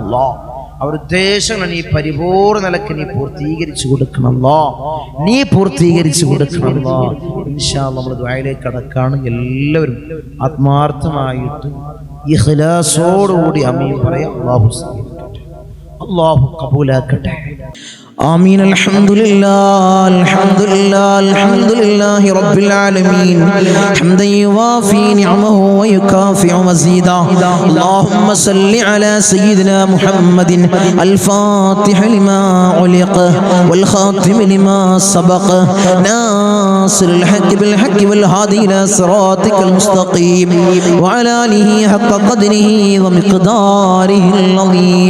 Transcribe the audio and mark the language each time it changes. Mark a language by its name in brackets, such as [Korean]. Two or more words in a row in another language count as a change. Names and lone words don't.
[Malayalam] അല്ലാഹ് അവർ ഉദ്ദേശങ്ങൾ നീ പരിപൂർണ്ണ നിലക്ക് നീ പൂർത്തീകരിച്ചു കൊടുക്കണം. നീ പൂർത്തീകരിച്ചു കൊടുക്കണം. [Arabic] إن شاء الله [Malayalam] നമ്മൾ ദുആയിലേക്ക് കടക്കാണ്. എല്ലാവരും ആത്മാർത്ഥമായിട്ട് ഇഖ്ലാസോടുകൂടി ആമീൻ പറയാം. അല്ലാഹു കബൂലാക്കട്ടെ. [Arabic] آمين. الحمد لله رب العالمين حمدا يوافي نعمه ويكافئ مزيدا. اللهم صل على سيدنا محمد الفاتح لما علق والخاتم لما سبق ناصر الحق بالحق والهادي إلى صراطك المستقيم وعلى آله حق قدره ومقداره العظيم.